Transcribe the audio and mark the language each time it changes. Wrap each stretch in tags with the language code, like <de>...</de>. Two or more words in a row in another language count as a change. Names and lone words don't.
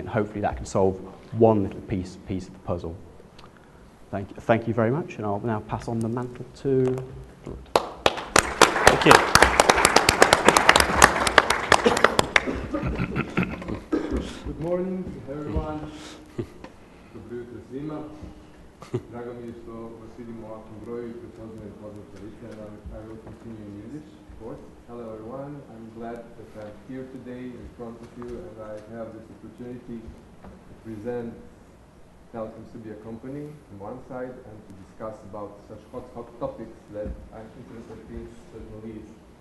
<en>And hopefully that can solve one little piece of the puzzle. Thank you very much, and I'll now pass on the mantle to Floyd. Thank you. Good morning, everyone.</en> <sr>Dobro jutro svima. Drago mi je što vas vidimo u ovakvom broju i prepoznajem Pozovite,</sr> <en>and I will continue in English, of course. Hello everyone, I'm glad that I'm here today in front of you and I have this opportunity to present Telekom Serbia company on one side and to discuss about such hot topics that I'm interested in certainly is.</en>